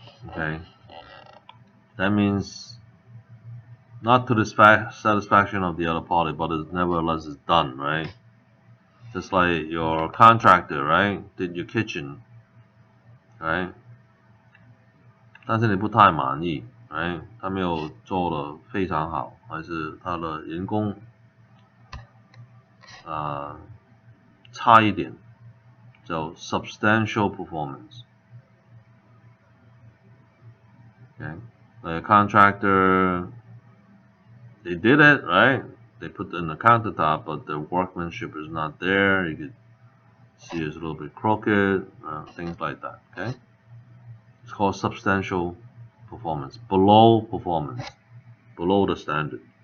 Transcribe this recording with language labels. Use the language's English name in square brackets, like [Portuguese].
[English] Okay, that means not to the satisfaction of the other party, but it nevertheless is done, right? Just like your contractor, right, did your kitchen, right? [Chinese] 但是你不太满意 ，right？ 他没有做得非常好，还是他的人工差一点，叫 substantial performance。 [English] Okay, the contractor, they did it, right? They put in the countertop, but the workmanship is not there. You could see it's a little bit crooked, things like that. Okay, it's called substantial performance, below the standard.